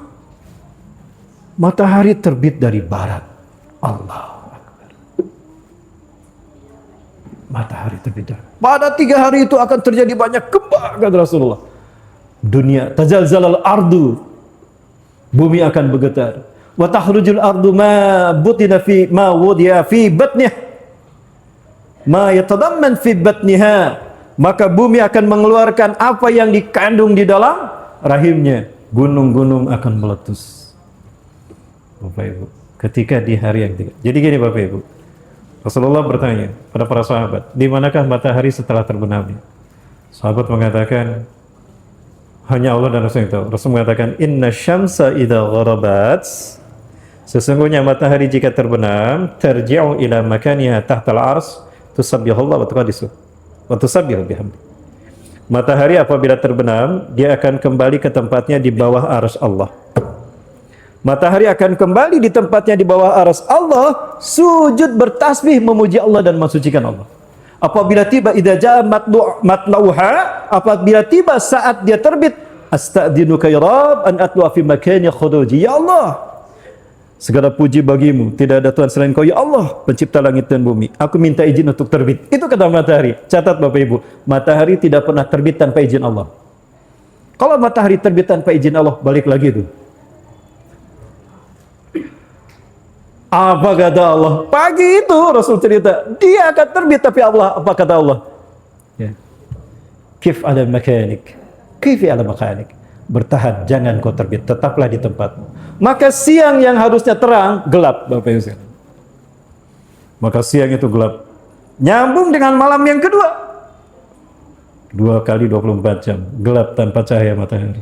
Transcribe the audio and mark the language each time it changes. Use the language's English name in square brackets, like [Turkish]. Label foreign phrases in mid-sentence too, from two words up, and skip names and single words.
[Indonesian] Dia melihat, Matahari terbit dari barat. Allah Akbar. Matahari terbit dari. Pada 3 hari itu akan terjadi banyak gempa, kata Rasulullah. Dunia [Arabic] تتزلزل الأرض, [Indonesian] bumi akan bergetar. [Arabic] وتخرج الأرض ما بطنها فيما أودع في بطنه، ما يتضمن في بطنها, [Indonesian] maka bumi akan mengeluarkan apa yang dikandung di dalam rahimnya. Gunung-gunung akan meletus. Bapak Ibu, ketika di hari yang ketiga. Jadi gini Bapak Ibu, Rasulullah bertanya pada para sahabat, di manakah matahari setelah terbenam? Sahabat mengatakan, hanya Allah dan Rasul yang tahu. Rasul mengatakan, [Arabic] إن الشمس إذا غربت, [Indonesian] sesungguhnya matahari jika terbenam, [Arabic] ترجع إلى مكانها تحت العرش، تسبح الله وتقدس وتسبح بحمد. [Indonesian] Matahari apabila terbenam, dia akan kembali ke tempatnya di bawah arsy Allah. Matahari akan kembali di tempatnya di bawah arsy Allah, sujud bertasbih memuji Allah dan mensucikan Allah. Apabila tiba [Arabic] إذا جاء مطلعها, [Indonesian] apabila tiba saat dia terbit, [Arabic] أستأذنك يا رب أن أطلع في مكان خروجي. [Indonesian] Ya Allah, segala puji bagimu, tidak ada Tuhan selain Kau ya Allah, pencipta langit dan bumi. Aku minta izin untuk terbit. Itu kata matahari. Catat Bapak Ibu, matahari tidak pernah terbit tanpa izin Allah. Kalau matahari terbit tanpa izin Allah, balik lagi itu. Apa kata Allah? Pagi itu Rasul cerita, dia akan terbit, tapi Allah, apa kata Allah? Ya. [Arabic] قف على مكانك، قف على مكانك. [Indonesian] Bertahan, jangan kau terbit, tetaplah di tempatmu. Maka siang yang harusnya terang, gelap Bapak Ibu sekalian. Maka siang itu gelap. Nyambung dengan malam yang kedua. 2 kali 24 jam, gelap tanpa cahaya matahari.